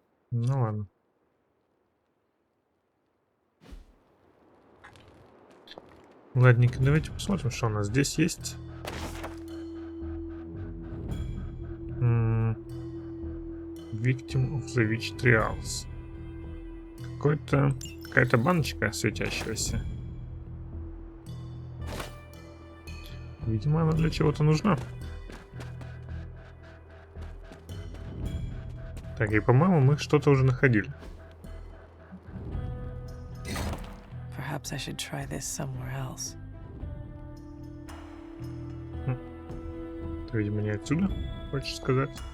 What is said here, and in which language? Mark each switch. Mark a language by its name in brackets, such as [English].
[Russian] Ну ладно. Ладненько, давайте посмотрим, что у нас здесь есть. [English] Victim of the Witch Trials. [Russian] Какая-то баночка светящаяся. Видимо, она для чего-то нужна. Так, и по-моему, мы что-то уже находили. [English] Perhaps I should try this somewhere else. [Russian] Ты, видимо, не отсюда, хочешь сказать?